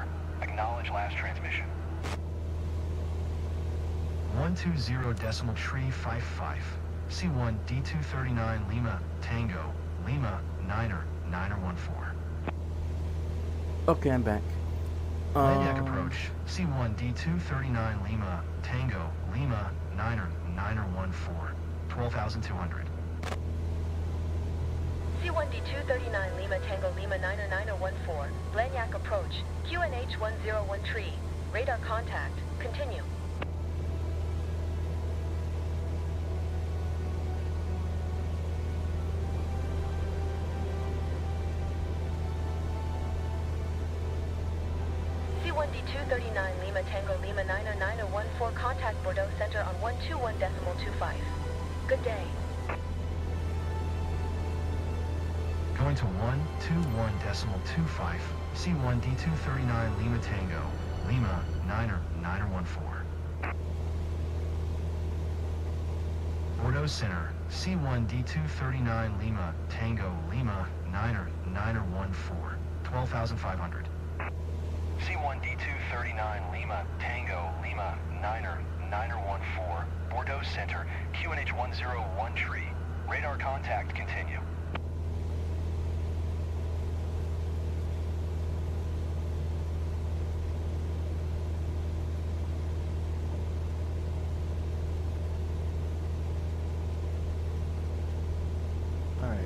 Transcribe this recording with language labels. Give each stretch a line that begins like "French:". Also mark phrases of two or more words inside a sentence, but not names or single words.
English: Acknowledge last transmission. 120.355. C1D239 Lima Tango, Lima, Niner, 14. Okay, I'm back. Blagnac approach. C1D239 Lima Tango, Lima, Niner, 14. 12,200. C1D239 Lima Tango Lima 90914. Blagnac approach. QNH 1013. Radar contact. Continue. C1D239 Lima Tango Lima 90914. Contact Bordeaux Center on 121.25. Good day. Going to 121.25. C1D239 Lima Tango, Lima, Niner, 14. Bordeaux Center, C1D239 Lima Tango, Lima, Niner, 14. 12,500. C1 D239 Lima Tango Lima Niner 14 Bordeaux Center QNH 101 tree. Radar contact continue. All right.